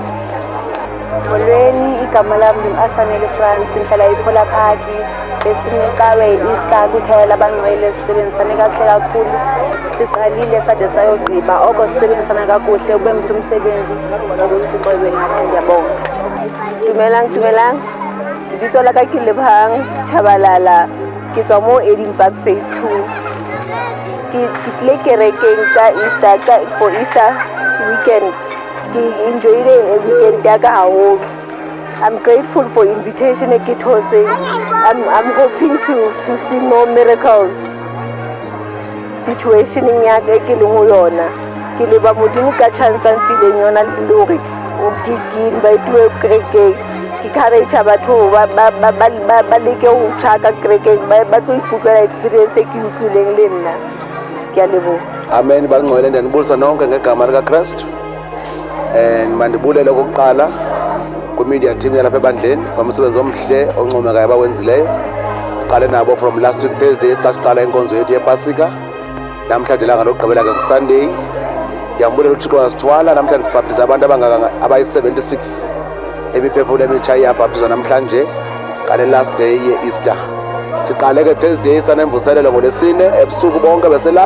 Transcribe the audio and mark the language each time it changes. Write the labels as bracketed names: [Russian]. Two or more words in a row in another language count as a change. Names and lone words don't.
[Zulu] Molweni, igama lami ngu-Asanele France, ngihlala ePollard Park. [Xhosa] Besinecawe e-Easter kwikhaya labangcwele, sisebenzisane kakuhle kakhulu. Siqalile sade sayogqiba, oko sisebenzisana kakuhle, ube mhle umsebenzi nokuthixo ebe nathi. Ndiyabonga. [Southern Sotho] Dumelang. Lebitso la ka ke Lebohang Chabalala, ke tswa mo Edinburgh Phase 2. Ke tlile kerekeng [English] for Easter weekend. [Southern Sotho] Ke enjoyile weekend ya ka haholo. [English] I'm grateful for invitation [Southern Sotho] e ke thotseng. [English] I'm hoping to see more miracles. [Southern Sotho] Situationeng ya ka ke leng ho yona, ke leba modimo ka chance a mfileng yona le hore ke invite-we kerekeng. Ke encourage batho ba leke ho tjhaka kerekeng, ba tlo ikutlwela experience e ke utlwileng le nna. Ke a leboha. Amen. [Xhosa] Bangcwele, ndanibulisa nonke ngegama likaKristu. Mandibulele okokuqala kwi-media team yalapha ebandleni ngomsebenzi omhle oncomekayo abawenzileyo. Siqale nabo [English] from last week Thursday [Xhosa] xa siqala inkonzo yethu yePasika. Namhlanje ilanga lokugqibela ke kuSunday. Ndiyambulela uThixo wasithwala. Namhlanje sibhaptiza abantu abayi-76 imiphefumulo emitsha iyabhaptizwa namhlanje ngale [English] last day [Xhosa] ye-Easter. Siqale ke Thursday sanemvuselelo ngoLwesine ebusuku bonke beselapha.